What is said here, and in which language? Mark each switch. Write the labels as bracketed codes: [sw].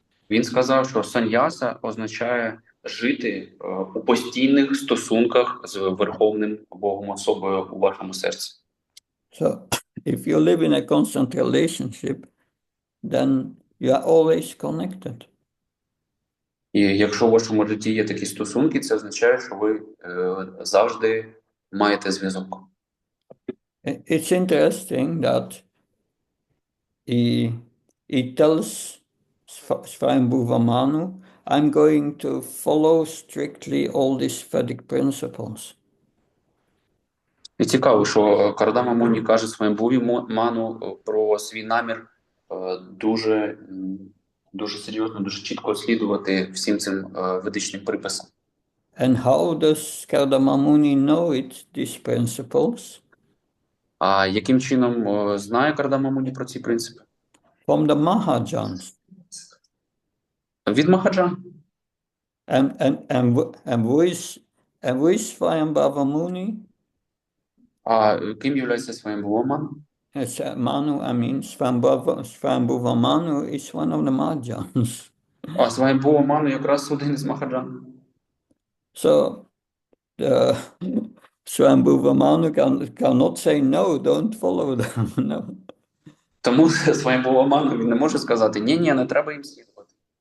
[uk] Він сказав, що саньяса означає жити у постійних стосунках з Верховним Богом особою у вашому серці. [en] So if you live in a constant relationship, then you are always connected. [uk] І якщо у вашому житті є такі стосунки, це означає, що ви завжди маєте зв'язок. [en] It's interesting that he tells Swayambhuva, I'm going to follow strictly all these Vedic principles. [uk] І цікаво, що Кардама Муні каже своєму Ману про свій намір дуже серйозно, дуже чітко слідувати всім цим ведичним приписам. [en] And how does Kardama Muni know these principles? [uk] А яким чином знає Кардама Муні про ці принципи? [en] From the Mahajans. [uk] Від Махаджан. [en] And who is Swayambhava Muni? [uk] А ким являється своїм Ман? [en] Manu, I mean, Swayambhuva Manu is one of the Mahajans. [uk] А своїм Ману якраз один із Махаджан. [en] So Swayambhuva Manu cannot say, no, don't follow them. No. [uk] Тому своїм Ману він не може сказати, ні, не треба їм слідувати.